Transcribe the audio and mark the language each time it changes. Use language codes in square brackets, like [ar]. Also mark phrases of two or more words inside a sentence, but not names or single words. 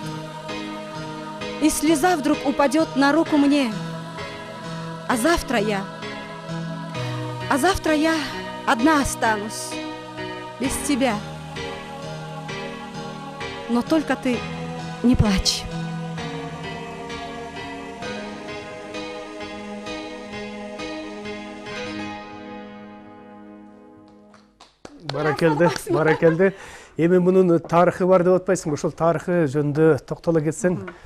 [ru] И слеза вдруг упадет на руку мне. А завтра я одна останусь, без тебя. Но только ты не плачь. [ky] Баракелді. Эми мунун тарыхы бар деп атпайсың, ошол тарыхы жөнүндө токтоло кетсең.